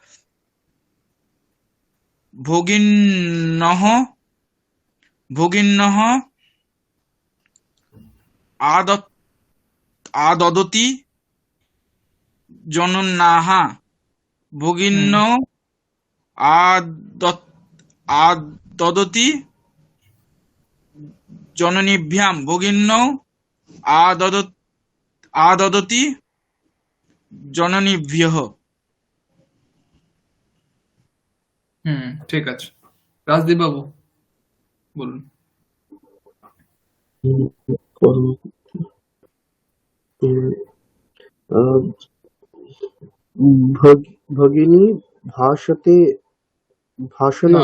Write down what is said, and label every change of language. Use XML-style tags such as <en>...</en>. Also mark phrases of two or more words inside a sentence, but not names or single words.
<sa>ভগিন্যः আদদতি জনন্যাহ ভগিন্যৌ আদদতি জননীভ্যাম ভগিন্যৌ আদদতি জননীভ্যः।</sa> <bn>ঠিক আছে। রাজদীপ বাবু বলুন।</bn> <sa>ভগিনী ভাষতে ভাষণম।</sa>